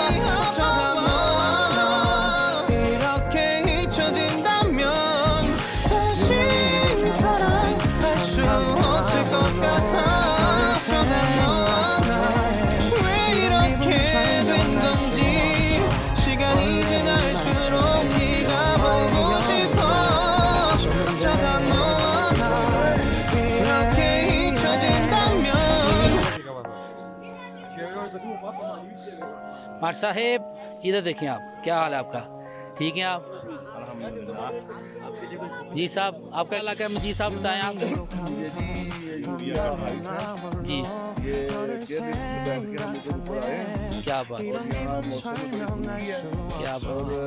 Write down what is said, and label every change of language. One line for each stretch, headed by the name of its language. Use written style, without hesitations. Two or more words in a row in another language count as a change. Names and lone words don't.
Korean: 어쩌다 너와 나 이렇게 잊혀진다면 다시 사랑할 수 없을 것 같아. 어쩌다 너와 나 왜 이렇게 된 건지. 시간이 지날수록 네가 보고 싶어. 어쩌다 너와 나 이렇게 잊혀진다면.
Hindi: मार साहेब इधर देखिए आप, क्या हाल है आपका? ठीक है आप? जी साहब आपका इलाका है, जी साहब बताएं आप। जी क्या बात, क्या बात।